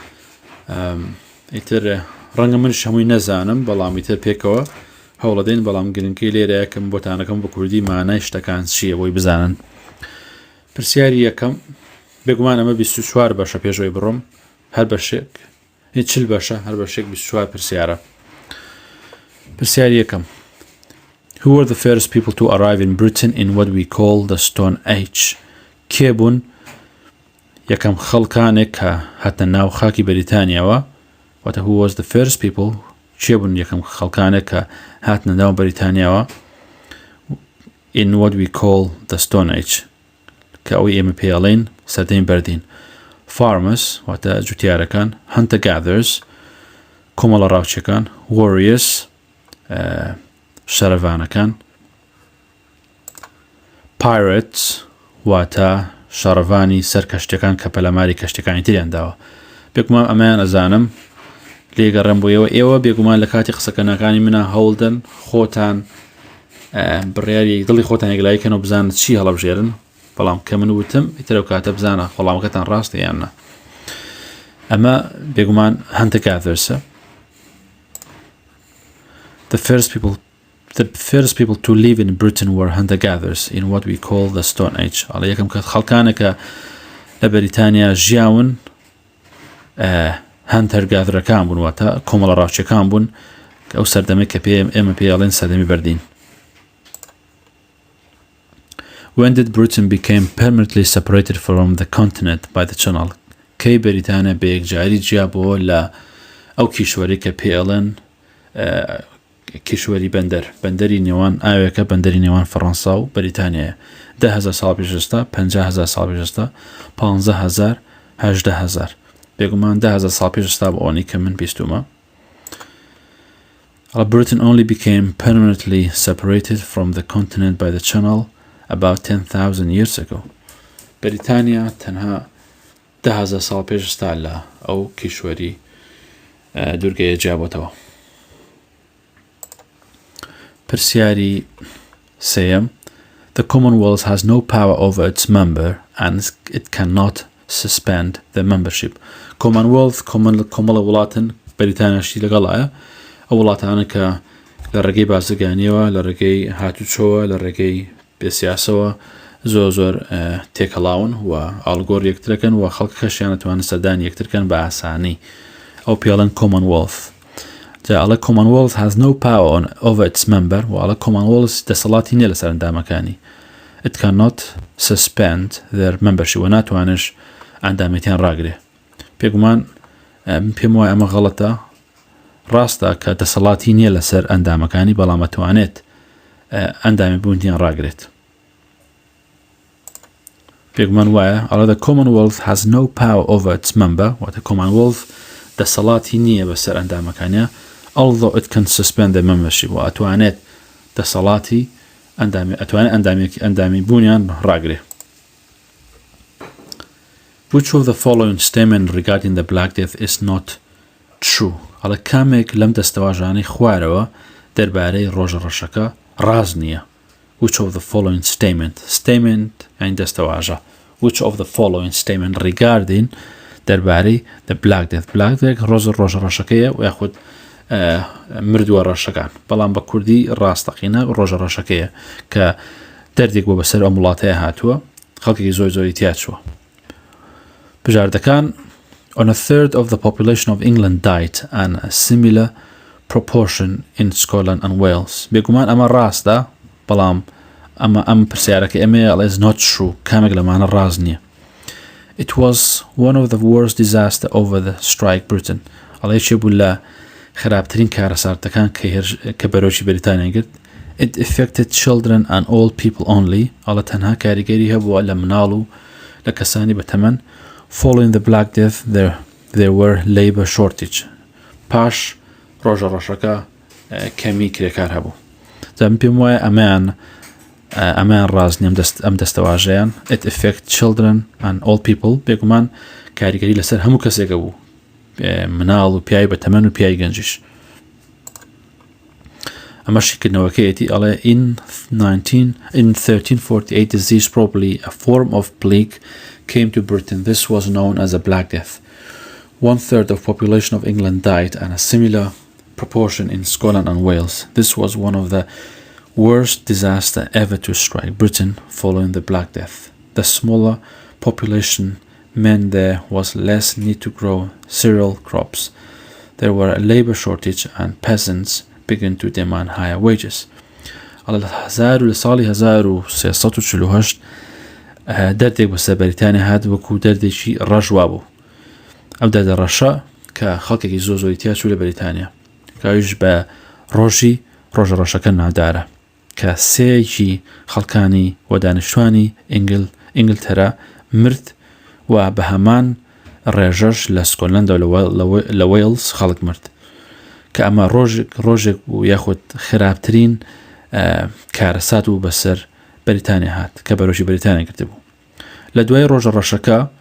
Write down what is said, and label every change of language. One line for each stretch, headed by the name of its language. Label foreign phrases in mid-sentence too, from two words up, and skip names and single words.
Central Kurdish: ئیتر ڕەنگە منش هەمووی نەزانم بەڵام ئیتر پێکەوە هەوڵەدەین بەڵام گرنگی لێرەیەکەم بۆتانەکەم بە کوردی مانای شتەکان چییە بۆی بزانن پرسیاری یەکەم بێگومان ئەمە 24 بەشە پێشەوەی بڕۆم هەر بەشێک 40 بەشە هەر بەشێک 24 پرسیارە پرسیاری یەکەم
English: Who were the first people to arrive in Britain in what we call the Stone Age
Central Kurdish: کێ بوون یەکەم خەڵکانێک کە هاتە ناو خاکی بەریتانیاوە واتە
English: who was the first people
Central Kurdish: چێ بوون یەکەم خەڵکانێک کە هاتنە ناو بەریتانیاوە
English: in what we call the Stone Age
Central Kurdish: کە ئەوەی ئێمە پێڵێن سەردەمی بەردین farmers واتە جوتیارەکان
English: hunter gatherers
Central Kurdish: کۆمەڵە ڕاوچەکان warriors شەرەڤانەکان pirates واتە شەڕەڤانی سەر کەشتەکان کە پەلەماری کەشتەکانی تریان داوە بێگومان ئەمەیان ئەزانم لێگەڕێم بۆیەوە ئێوە بێگومان لە کاتی قسەکەنەکانی منە هەوڵدەن خۆتان بڕیاری دڵی خۆتان یەکلایکەن و بزانن چی هەڵەبژێرن بەڵام کە من وتم ئیترە کاتە بزانە وەڵامەکەتان ڕاستە یاننا ئەمە بێگومان
English: hunter gatherers
Central Kurdish: ە
English: The first people to live in Britain were hunter-gatherers in what we call the Stone Age.
Central Kurdish: على یەکەم کە خەڵکانێکە لە بەریتانیا ژیاون hunter-gatherەکان بوون واتە کۆمەڵە ڕاوچەکان بوون کە ئەو سەردەمەی کە ئێمە پێڵێن سەردەمی بەردین.
English: When did Britain became permanently separated from the continent by the Channel?
Central Kurdish: کەی بەریتانیا بە یەکجاری جیا بۆ لە ئەو کیشوەری کە پێڵێن کیشوەری بەندەری نێوان ئاوێکە بەندەری نێوان فەڕەنسا و بەریتانیایە 10,000 ساڵ پێشستا 50,000 ساڵ پێشستا 15,000 18,000 بێگومان 10,000 ساڵ پێشستا بە ئەوەی کە من بیستومە
English: Britain only became permanently separated from the continent by the Channel about 10,000 years ago.
Central Kurdish: بەریتانیا تەنها 10,000 ساڵ پێشستا لە ئەو کیشوەری دوورگەیە جیابۆتەوە. پرسیاری سێم
English: The Commonwealth has no power over its member and it cannot suspend the membership.
Central Kurdish: Commonwealth کۆمەڵە وڵاتن بەریتانیاشی لەگەڵایە ئەو وڵاتانە کە لە ڕێگەی بازرگانیەوە لە ڕێگەی هاتوچۆوە لە ڕێگەی بێسیاسەوە زۆر تێکەڵاون و ئاڵگۆڕ یەکترەکەن و خەڵک کەشیان نەتوانن سەردانی یەکترکەن بە ئاسانی ئەو پێڵەن Commonwealth. ئەڵە
English: Commonwealth has no power over its member
Central Kurdish: و ئەڵە Commonwealth دەسەڵاتی نییە لەسەر ئەندامەکانی
English: it cannot suspend their membership
Central Kurdish: و ناتوانش ئەندامێتیان ڕاگرێ پێگومان پێم وایە ئەمە غەڵەتە ڕاستە کە دەسەڵاتی نییە لەسەر ئەندامەکانی بەڵام ئەتوانێت ئەندامی بوونیان ڕاگرێت پێگومان وایە ئەڵە
English: the Commonwealth has no power over its member
Central Kurdish: واتە Commonwealth دەسەڵاتی نییە بەسەر ئەندامەکانیە
English: although it can suspend the membership
Central Kurdish: و ئەتوانێت دەسەڵاتی ئەندامی بوونیان ڕاگرێ
English: Which of the following statement regarding the Black Death is not true?
Central Kurdish: ئەڵە کامێک لەم دەستەواژانەی خوارەوە دەربارەی ڕۆژەڕەشەکە ڕاز نییە
English: Which of the following statement
Central Kurdish: یعنی دەستەواژە
English: Which of the following statement regarding دەربارەی the Black Death
Central Kurdish: ڕۆژەڕەشەکەیە و یاخود مردووە ڕەشەکان بەڵام بە کوردی ڕاستەقینە ڕۆژەڕەشەکەیە کە دەردێک بۆ بەسەر ئەم وڵاتەیە هاتووە خەڵکێکی زۆری تیا چووە بژاردەکان
English: On a third of the population of England died and a similar proportion in Scotland and Wales.
Central Kurdish: بێگومان ئەمە ڕاستە بەڵام ئەم پرسیارەکە ئەمە
English: is not true
Central Kurdish: کامێک لەمانە ڕاز نییە
English: It was one of the worst disaster over the strike Britain.
Central Kurdish: ئەڵێ چێ بوو لە خراپترین کارەسارتەکان کە بەرەوشی بەریتانیا گرت
English: It affected children and old people only.
Central Kurdish: ئەڵە تەنها کاریگەری هەبووە لە مناڵ و لە کەسانی بەتەمەن
English: Following the Black Death there were labor shortage.
Central Kurdish: پاش ڕۆژەڕەشەکە کەمی کرێکار هەبوو زەم پێم وایە ئەمان ڕازنی ئەم دەستەواژەیان
English: it affect children and all people
Central Kurdish: بێگومان کاریگەری لەسەر هەموو کەسێکە بوو مناڵ و پیای بە تەمەن و پیای گەنجیش ئەمەشی کردنەوەکەیەتی ئەڵێ
English: in 1348 disease probably a form of plague came to Britain. This was known as a Black Death. 1/3 of population of England died and a similar proportion in Scotland and Wales. This was one of the worst disaster ever to strike Britain following the Black Death. The smaller population meant there was less need to grow cereal crops. There were a labor shortage and peasants began to demand higher wages.
Central Kurdish: لساڵی 1348 دەردێک بەسەر بەریتانیا هات وەکو دەردێکی ڕەژوا بوو ئەو دەردە ڕەشە کە خەڵکێکی زۆری تیا چوو لە بەریتانیا کاویش بە ڕۆژە ڕەشەکە ناودارە کە سێیەکی خەڵکانی و دانیشتوانی ئینگلتەرا مرد و بە هەمان ڕێژەش لە سکۆتلەند لە وێلز خەڵک مرد کە ئەمە ڕۆژێک بوو یاخود خراپترین کارەسات و بەسەر بەریتانیا هات کە بەرۆژی بەریتانیا کرد بوو لە دوای ڕۆژە ڕەشەکە